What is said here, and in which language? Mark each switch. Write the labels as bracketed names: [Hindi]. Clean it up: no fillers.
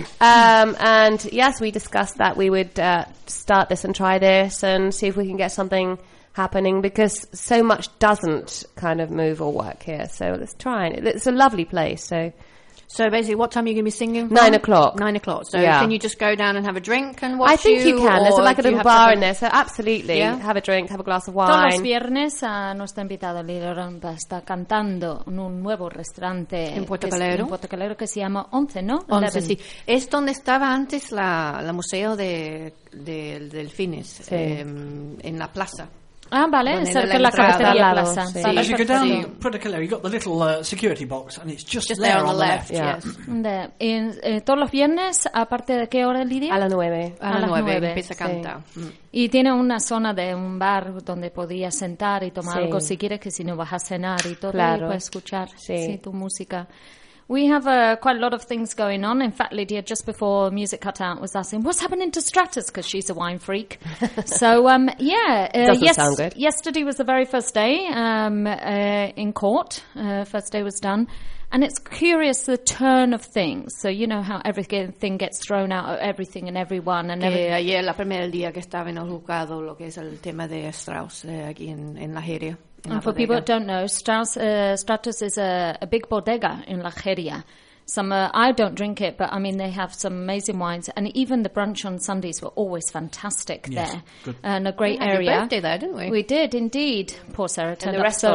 [English] And yes, we discussed that we would start this and try this and see if we can get something happening, because so much doesn't kind of move or work here. So let's try. It's a lovely place, so... So basically, what time are you going to be singing? 9 o'clock. 9 o'clock. So yeah. Can you just go down and have a drink and watch? I think you can. There's like a little bar to... in there. So absolutely, yeah. Have a drink, have a glass of wine. [Spanish] Todos viernes a nuestra invitada Lidia Rampa está cantando en un nuevo restaurante en Puerto Calero. En Puerto Calero, que se llama Once, ¿no? Once, sí. Es donde estaba antes la museo de delfines, sí. En la plaza. Ah, vale, cerca de la cafetería de la plaza. Sí. [English] As you go down Puerto Calero, you've got the little security box, and it's just there on the left. Yeah. Yes. [Spanish] In, todos los viernes, ¿a partir de qué hora, Lidia? A las 9. A las 9, empieza a cantar. Sí. Y tiene una zona de un bar donde podías sentar y tomar algo si quieres, que si no vas a cenar y todo, claro. Y puedes escuchar sí, tu música. [English] We have quite a lot of things going on. In fact, Lydia, just before music cut out, was asking, what's happening to Stratus? Because she's a wine freak. So, sound good. Yesterday was the very first day in court. First day was done. And it's curious, the turn of things. So you know how everything gets thrown out of everything and everyone. And [Spanish] ayer, la primera día que estaba en el juzgado, lo que es el tema de Strauss aquí en la Jeria. [English] And for people that don't know, Stratus is a big bodega in La Jeria. I don't drink it, but I mean, they have some amazing wines. And even the brunch on Sundays were always fantastic there. Good. And a great we area. We had your birthday there, didn't we? We did indeed. Poor Sarah turned up so ill.